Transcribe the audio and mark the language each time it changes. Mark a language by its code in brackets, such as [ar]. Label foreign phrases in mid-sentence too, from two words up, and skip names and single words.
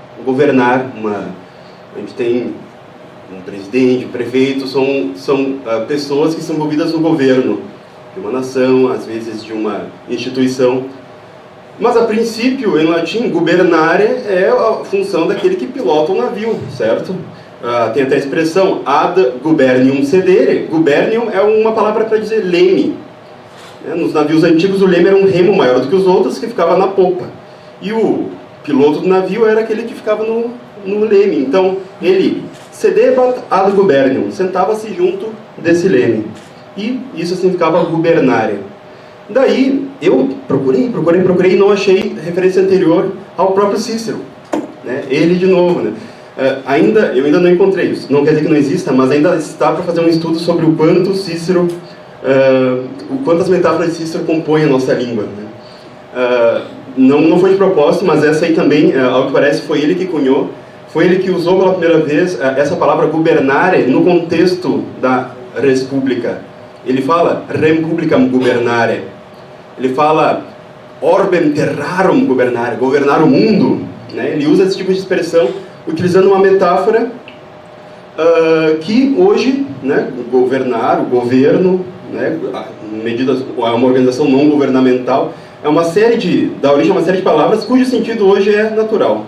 [pt] A gente tem um presidente, prefeito, são pessoas que são envolvidas no governo de uma nação, às vezes de uma instituição. Mas, a princípio, em latim, gubernare é a função daquele que pilota o navio, certo? Tem até a expressão [la] ad gubernium sedere. [pt] Gubernium é uma palavra para dizer leme. Nos navios antigos, o leme era um remo maior do que os outros, que ficava na popa. E o piloto do navio era aquele que ficava no leme. Então, ele [la] sedebat ad gubernium, [pt] sentava-se junto desse leme. E isso significava gubernare. Daí, eu procurei e não achei referência anterior ao próprio Cícero, né? Ele de novo, né? Eu ainda não encontrei isso, não quer dizer que não exista, mas ainda está para fazer um estudo sobre o quanto Cícero, quantas metáforas de Cícero compõem a nossa língua, né? Não foi de propósito, mas essa aí também, ao que parece, foi ele que cunhou, foi ele que usou pela primeira vez essa palavra gubernare no contexto da [la] res publica. [pt] Ele fala [la] rem publicam gubernare. [pt] Ele fala [la] orbem terrarum gubernare, [pt] governar o mundo, né? Ele usa esse tipo de expressão utilizando uma metáfora que hoje, né, governar, o governo, né, é uma organização não governamental, dá origem a uma série de palavras cujo sentido hoje é natural.